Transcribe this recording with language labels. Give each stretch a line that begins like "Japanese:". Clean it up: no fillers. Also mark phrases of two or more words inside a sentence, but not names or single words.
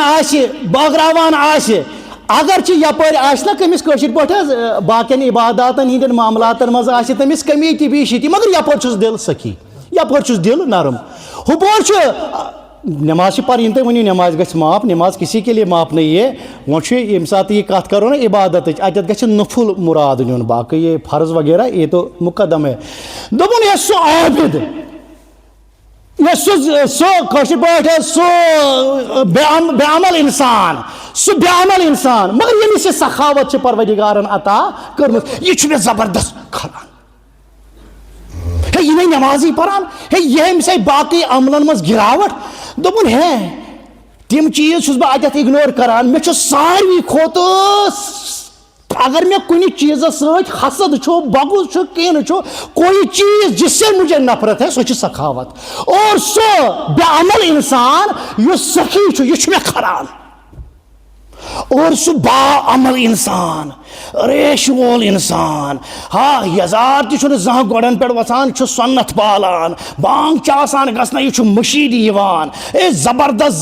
Kashmiri: آسہِ بٲگراوان آسہِ اگرچہ یپٲرۍ آسہِ نا کٔمِس کٲشِر پٲٹھۍ حظ باقین عباداتن ہٕنٛدٮ۪ن معاملاتن منٛز آسہِ تٔمِس کمی تہِ بیٚیہِ تہِ مگر یپٲرۍ چھُس دِل سخی یپٲرۍ چھُس دِل نرم ہُپٲرۍ چھُ نماز چھِ پرٕنۍ تُہۍ ؤنِو نماز گژھِ معاف
Urdu: نماز کسی کے لیے معاف نہیں ہے
Kashmiri: وۄنۍ چھُ ییٚمہِ ساتہٕ یہِ کتھ کرو نا عبادتٕچ اتٮ۪تھ گژھِ نفل مراد نیُن باقٕے
Urdu: یہ فرض وغیرہ یہ تو مقدم ہے
Kashmiri: دوٚپُن ہے سُہ عابد سو کٲشِر پٲٹھۍ سُہ بے عمل انسان سُہ بے عمل انسان مگر ییٚمِس یہِ سخاوت چھِ پروردگارن عطا کٔرمٕژ یہِ چھُ مےٚ زبردست کھران ہے یہِ نَے نمازٕے پران ہے یہِ أمِس آیہِ باقٕے عملن منٛز گراوٹ دوٚپُن ہے تِم چیٖز چھُس بہٕ اتٮ۪تھ اگنور کران مےٚ چھُ ساروی کھۄتہٕ
Urdu: اگر میں
Kashmiri: کُنہِ چیٖزس سۭتۍ حسد چھُ بغض چھُ کینہہ چھُ کوئی
Urdu: چیز جس سے مجھے نفرت ہے
Kashmiri: سۄ چھِ سخاوت اور سُہ بے عمل انسان یُس سخی چھُ یہِ چھُ مےٚ کھران اور سُہ با عمل انسان ریش وول انسان ہاں یزار تہِ چھُنہٕ زانٛہہ گۄڈن پٮ۪ٹھ وۄتھان چھُ سۄنت پالان بانگ چھِ آسان گژھنَے یہِ چھُ مٔشیٖدِ یِوان اے زبردست